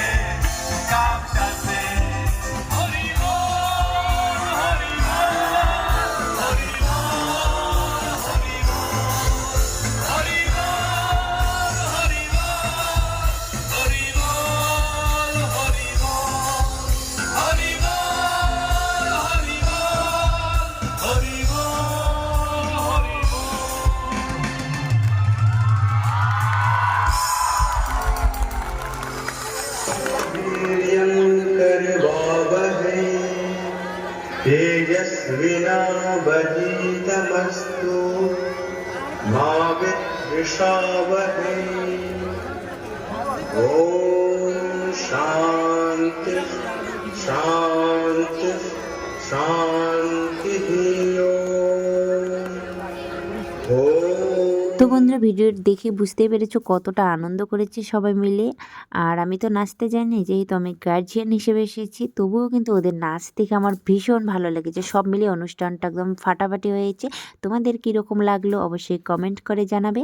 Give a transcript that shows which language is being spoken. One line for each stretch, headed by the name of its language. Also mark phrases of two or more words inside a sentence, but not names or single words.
Bangla: কাম সাথে হরি বল হরি বল হরি বল হরি বল হরি বল হরি বল হরি বল হরি বল হরি বল হরি বল হরি বল হরি বল
Sanskrit: कर्वावहै तेजस्विनावधीतमस्तु मा विद्विषावहै ॐ शान्ति शान्ति शान्तिः ॐ
Bangla: তো বন্ধুরা ভিডিও দেখে বুঝতেই পেরেছো কতটা আনন্দ করেছি সবাই মিলে। আর আমি তো নাচতে জানি, যেহেতু আমি গার্জিয়ান হিসেবে এসেছি, তবুও কিন্তু ওদের নাচ দেখে আমার ভীষণ ভালো লেগেছে। সব মিলিয়ে অনুষ্ঠানটা একদম ফাটাফাটি হয়েছে। তোমাদের কীরকম লাগলো অবশ্যই কমেন্ট করে জানাবে।